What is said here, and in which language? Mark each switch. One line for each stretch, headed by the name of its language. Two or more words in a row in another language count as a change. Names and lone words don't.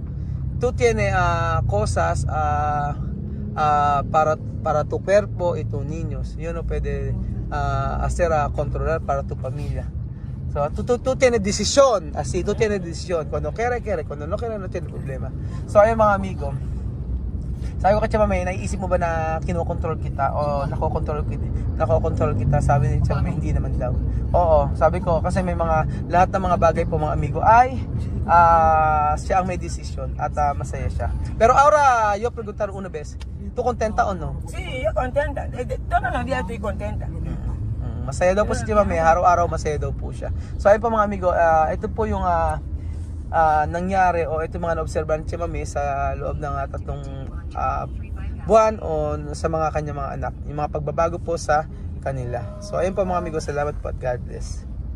Spanish: Tú tienes cosas para tu cuerpo y tus niños. Yo no puede hacer controlar para tu familia. So, tú tienes decisión, así, tú tienes decisión. Cuando quiere, cuando no quiere, no tiene problema.
Filipino: So, ayun mga amigo, sabi ko kay Chamame, naiisip mo ba na kinokontrol kita o nakokontrol kita? Sabi ni Chamame, hindi naman daw. Oo, sabi ko, kasi may lahat ng mga bagay po mga amigo ay siya ang may decision at masaya siya.
Spanish: Pero ahora, yo preguntar una vez, ¿tú contenta o no? Sí, yo contenta. Todos los días estoy contenta.
Filipino: Masaya daw po si Chamame, araw-araw masaya daw po siya. So ayun po mga amigo, ito po yung nangyari o ito mga na-obserban ni Chamame sa loob ng 3 buwan o sa mga kanyang mga anak. Yung mga pagbabago po sa kanila. So ayun po mga amigo, salamat po at
English: God bless.